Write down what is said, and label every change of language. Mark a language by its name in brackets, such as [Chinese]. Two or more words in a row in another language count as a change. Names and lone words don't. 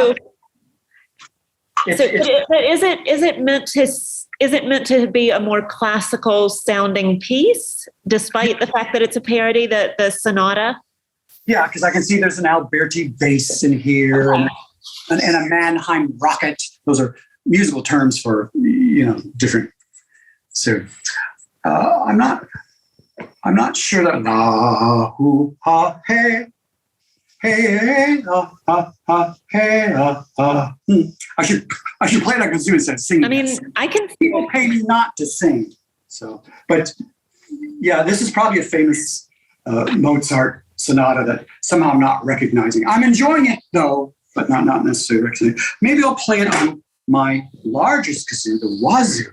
[English] So is it meant to be a more classical sounding piece, despite the fact that it's a parody, the sonata? Yeah, because I can see there's an Alberti bass in here, and a Mannheim rocket. Those are musical terms for different. So I'm not sure that la hoo ha hey hey la ha ha hey la ha. I should play like a kazoo instead of singing. I mean, this. I can. People pay me not to sing. So, but yeah, this is probably a famous Mozart sonata that somehow I'm not recognizing. I'm enjoying it though, but not necessarily recognizing. Maybe I'll play it on my largest kazoo, the wazoo.